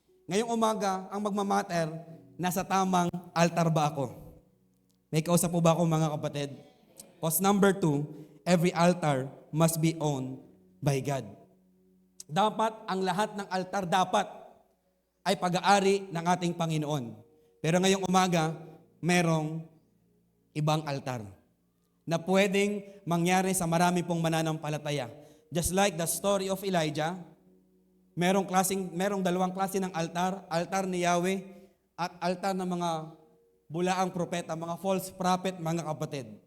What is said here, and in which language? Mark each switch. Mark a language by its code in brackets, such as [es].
[tl] Ngayong umaga, ang magmamatter, nasa tamang altar ba ako? May kausap po ba ako mga kapatid? [en] Cause number 2, every altar must be owned by God. [tl] Dapat, ang lahat ng altar dapat ay pag-aari ng ating Panginoon. Pero ngayong umaga, merong ibang altar na pwedeng mangyari sa marami pong mananampalataya. [en] Just like the story of Elijah, [tl] merong dalawang klase ng altar, altar ni Yahweh at altar ng mga bulaang propeta, mga false prophet, mga kapatid.